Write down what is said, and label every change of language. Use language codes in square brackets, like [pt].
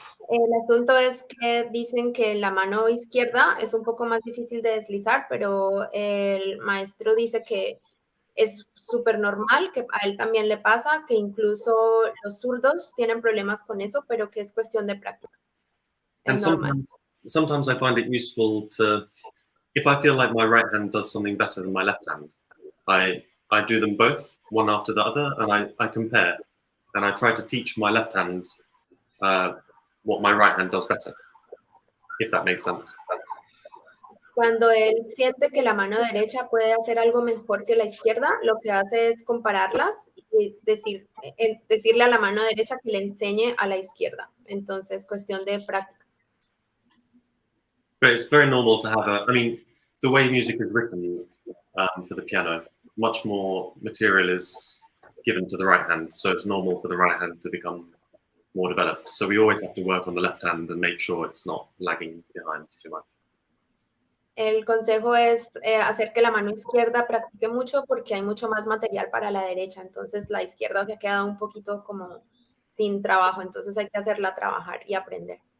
[es] El asunto es que dicen que la mano izquierda es un poco más difícil de deslizar, pero el maestro dice que es súper normal, que a él también le pasa, que incluso los zurdos tienen problemas con eso, pero que es cuestión de práctica. [en] And sometimes I find it useful to, if I feel like my right hand does something better than my left hand, I do them both, one after the other, and I compare. And I try to teach my left hand what my right hand does better, if that makes sense. [es] Cuando él siente que la mano derecha puede hacer algo mejor que la izquierda, lo que hace es compararlas y decirle a la mano derecha que le enseñe a la izquierda. Entonces, cuestión de práctica. [en] But it's very normal to have the way music is written for the piano, much more material is given to the right hand, so it's normal for the right hand to become more developed. So we always have to work on the left hand and make sure it's not lagging behind too much. [es] El consejo es hacer que la mano izquierda practique mucho porque hay mucho más material para la derecha, entonces la izquierda se ha quedado un poquito como sin trabajo, entonces hay que hacerla trabajar y aprender.